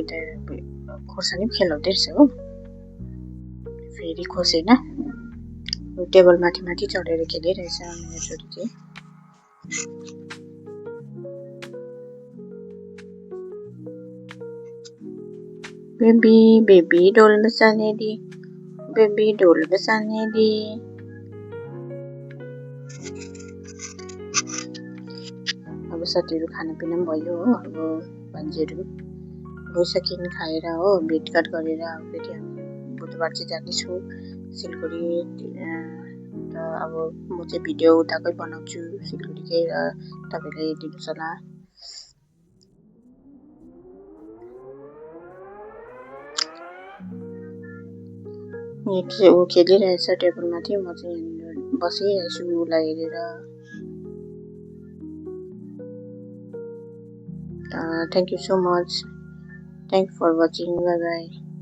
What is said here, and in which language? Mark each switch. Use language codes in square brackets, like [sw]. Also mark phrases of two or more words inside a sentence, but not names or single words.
[ne] त खोर्सानी पनि खेलाउँदै रहेछ हो फेरि खोसेन टेबल माथि चढेर खेलिरहेछ मेरो छोरी चाहिँ [hi] बेबी ढोल बजाने दी बेबी ढोल बजाने दी [ne] अब साथीहरु खानापिना पनि भयो हो अब भान्जीहरु गइसकिन खाएर हो भेटघाट गरेर फेरि हामी बुधबार चाहिँ जानेछु सिलगढी र अब म चाहिँ भिडियो उताकै बनाउँछु सिलगढीकै र तपाईले हेरिदिनुस् होला ऊ खेलिरहेछ टेबलमाथि म चाहिँ बसिरहेको छु उलाई हेरेर [en] thank you so much. Thanks for watching. Bye bye.